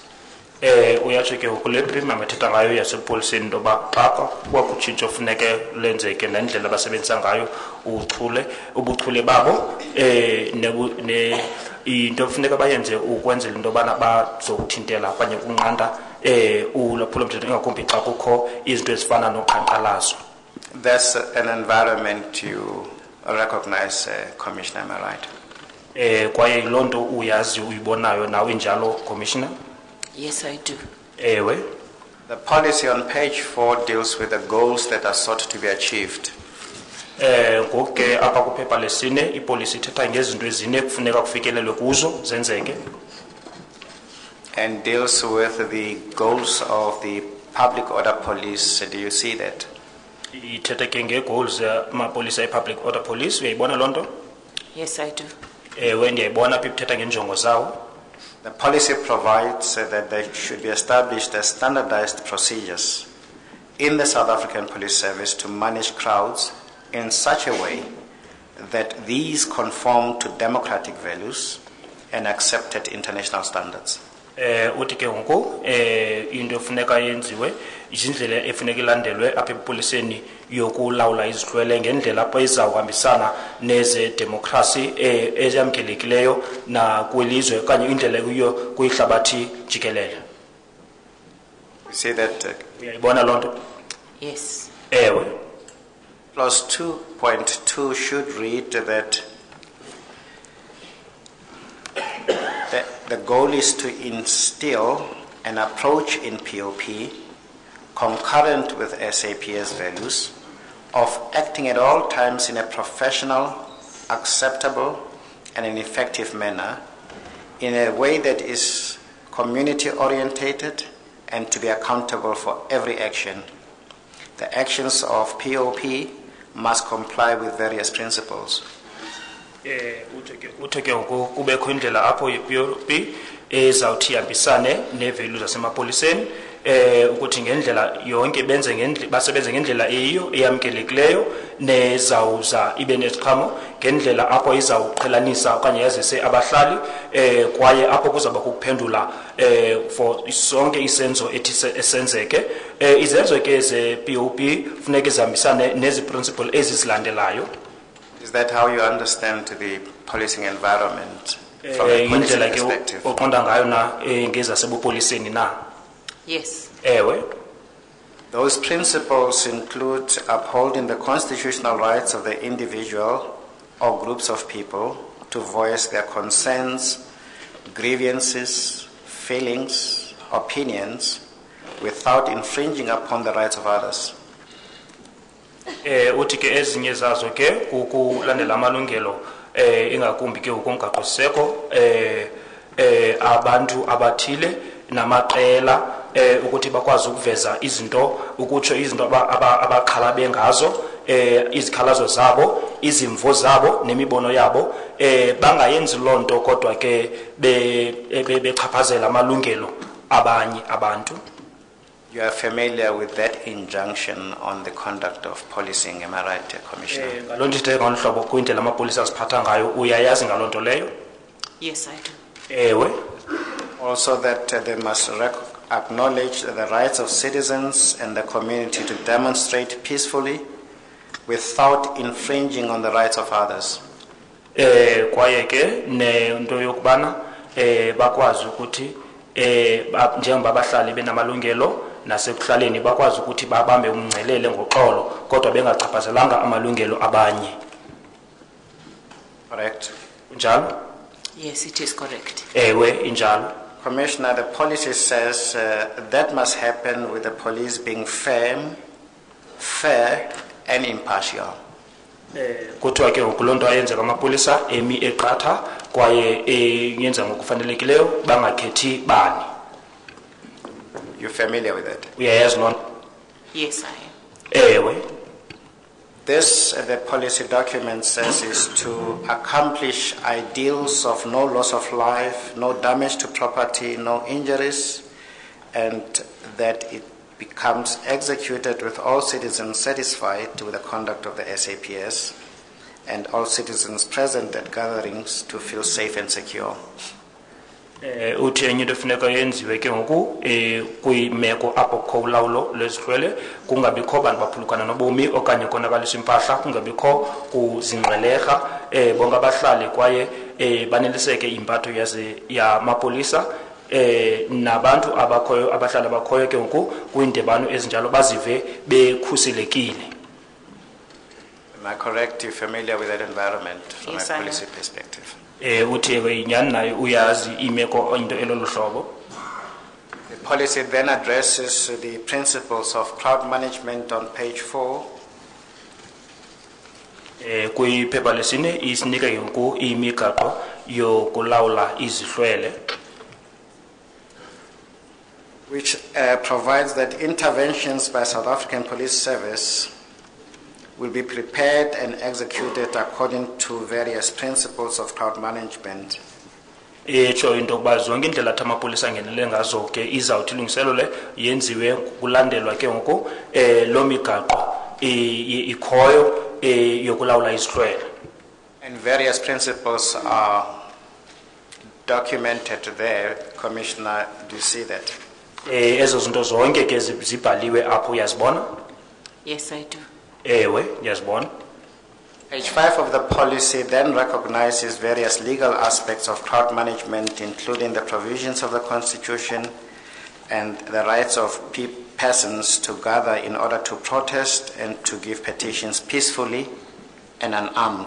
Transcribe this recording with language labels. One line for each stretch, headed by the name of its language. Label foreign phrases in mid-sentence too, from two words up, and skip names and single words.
Xhosa: Uyatsho ke kule premium ethetha ngayo yasepoliseni into yoba xa kwakutshintsho funeke lenzeke nendlela abasebenzisa ngayo ubuchule babo into funeka bayenze ukwenzela into yobana bazokuthintela okanye kunqanda ulwaphulomthetho ingakumbi xa kukho izinto ezifana noqhankqalazo.
English: That's an environment you recognize, Commissioner, am I right?
Xhosa: Kwaye yiloo nto uyazi uyibonayo nawe njalo, Commissioner?
English: Yes, I do.
Xhosa: Ewe.
English: The policy on page 4 deals with the goals that are sought to be achieved.
Xhosa: Ngoku ke apha kuphepha lesine ipolisi ithetha ngezinto ezine kufuneka kufikelelwe kuzo zenzeke.
English: And deals with the goals of the public order police. Do you see that?
Xhosa: Ithetha ke ngegoals amapolisa e-
English: public order police,
Xhosa: uyayibona loo nto?
English: Yes, I do.
Xhosa: Ewe ndiyayibona apha ithetha ngenjongo zawo.
English: The policy provides that there should be established standardized procedures in the South African Police Service to manage crowds in such a way that these conform to democratic values and accepted international standards.
Xhosa: Uthi ke ngoku into efuneka yenziwe izindlela efuneka ilandelwe apha epoliseni yokulawula izihlwele ngendlela apho izawuhambisana neze democracy eziyamkelekileyo na kwelizwe okanye indlela kuyo kwihlabathi jikelele.
English: You see that?
Xhosa: Uyayibona loo nto?
English: Yes.
Xhosa: Ewe.
English: Clause 2.2 should read that the goal is to instill an approach in POP concurrent with SAPS values of acting at all times in a professional, acceptable, and an effective manner in a way that is community-orientated and to be accountable for every action. The actions of POP must comply with various principles.
Xhosa: Utheke ngoku kubekho indlela apho i-POP ezawuthi ihambisane nevalues zasemapoliseni ukuthi ngendlela yonke basebenze ngendlela eyiyo eyamkelekileyo nezawuza ibe neziqhamo ngendlela apho izawuqhelanisa okanye yazise abahlali kwaye apho kuzawuba kukuphendula for sonke isenzo ethi esenzeke izenzo ke ze-POP funeka zihambisane nezi principle ezizilandelayo.
English: Is that how you understand the policing environment from a policing perspective?
Xhosa: Oqonda ngayo na ngezasebupoliseni na?
English: Yes.
Xhosa: Ewe.
English: Those principles include upholding the constitutional rights of the individual or groups of people to voice their concerns, grievances, feelings, opinions, without infringing upon the rights of others.
Xhosa: Uthi ke ezinye zazo ke kukulandela amalungelo ingakumbi ke ukumgaqosiseko abantu abathile namaqela ukuthi bakwazi ukuveza izinto ukutsho izinto abaqhalabe ngazo izikhalazo zabo izimvo zabo nemibono yabo bangayenzi loo nto kodwa ke bechaphazela amalungelo abanye abantu.
English: You are familiar with that injunction on the conduct of policing, am I right, Commissioner?
Xhosa: Ngaloo nto ithetha ngolu hlobo kwindlela amapolisa aziphatha ngayo uyayazi ngaloo nto leyo?
English: Yes, I do.
Xhosa: Ewe.
English: Also that they must acknowledge the rights of citizens and the community to demonstrate peacefully without infringing on the rights of others.
Xhosa: Kwaye ke nento yokubana bakwazi ukuthi njengoba abahlali benamalungelo nasekuhlaleni bakwazi ukuthi babambe umngcelele ngoxolo kodwa bengachaphazelanga amalungelo abanye.
English: Correct.
Xhosa: Njalo?
English: Yes, it is correct.
Xhosa: Ewe injalo.
English: Commissioner, the policy says that must happen with the police being firm, fair, and impartial.
Xhosa: Kuthiwa ke ngoku loo nto ayenzeka amapolisa emi eqatha kwaye yenza ngokufanelekileyo bangakhethi bani.
English: You familiar with that?
Xhosa: Uyayazi loo nto?
English: Yes, I am.
Xhosa: Ewe.
English: This, the policy document says, is to accomplish ideals of no loss of life, no damage to property, no injuries, and that it becomes executed with all citizens satisfied with the conduct of the SAPS and all citizens present at gatherings to feel safe and secure.
Xhosa: Uthi enye into efuneka yenziwe ke ngoku kwiimeko apho kukho ulawulo lwezihlwele kungabikho bantu baphulukana nobomi okanye konakalisa impahla kungabikho kuzingqeleja bonke abahlali kwaye baneliseke impatho yamapolisa nabantu abakhoyo abahlali abakhoyo ke ngoku kwiindibano ezinjalo bazive bekhuselekile.
English: Am I correct? You're familiar with that environment from Yes, a I am. policy perspective?
Xhosa: Uthi inyani nayo uyazi imeko into elolu hlobo.
English: The policy then addresses the principles of crowd management on page 4.
Xhosa: Kwiphepha lesine isinika ke ngoku imigaqo yokulawula izihlwele.
English: Which provides that interventions by South African Police Service will be prepared and executed according to various principles of crowd management. Etsho into yokuba zonke indlela athi amapolisa angenele ngazo ke izawuthi ilungiselo le yenziwe kulandelwa ke ngoku loo migaqo ikhoyo yokulawula izihlwele. And various principles are documented there. Commissioner, do you see that?
Xhosa: Ezo zinto zonke ke zibhaliwe apho uyazibona?
English: Yes, I do.
Xhosa: Ewe ndiyazibona.
English: Page 5 of the policy then recognizes various legal aspects of crowd management, including the provisions of the Constitution and the rights of persons to gather in order to protest and to give petitions peacefully and unarmed.